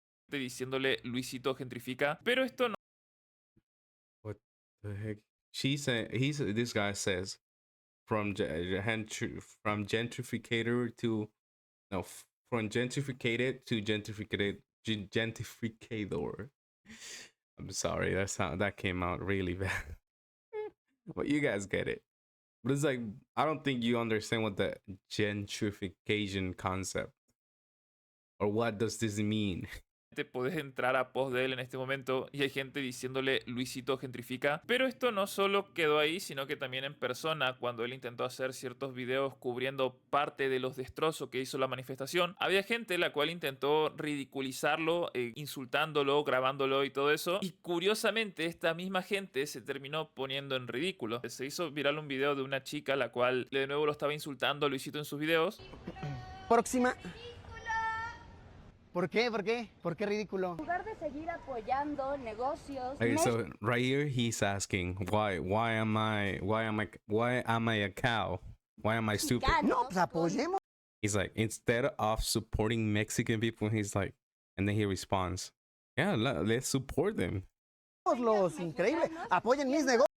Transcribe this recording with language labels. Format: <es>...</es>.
<es>diciéndole Luisito gentrifica, pero esto no</es> <en>What the heck? This guy says from gentrificator to no from gentrificated to gentrificador. I'm sorry, that came out really bad. But you guys get it. But it's like, I don't think you understand what the gentrification concept, or what does this mean.</en> <es>te podés entrar a post de él en este momento y hay gente diciéndole Luisito gentrifica. Pero esto no solo quedó ahí, sino que también en persona, cuando él intentó hacer ciertos videos cubriendo parte de los destrozos que hizo la manifestación, había gente la cual intentó ridiculizarlo, insultándolo, grabándolo y todo eso. Y curiosamente, esta misma gente se terminó poniendo en ridículo. Se hizo viral un video de una chica la cual de nuevo lo estaba insultando a Luisito en sus videos. Próxima. ¿Por qué? ¿Por qué? ¿Por qué ridículo? En lugar de seguir apoyando negocios,</es> <en>Okay, so right here he's asking why am I a cow? Why am I stupid?</en> <es>No, pues apoyemos.</es> <en>He's like, instead of supporting Mexican people, he's like, and then he responds, yeah, let's support them.</en> <es>Los increíble. Apoyen mis negocios.</es>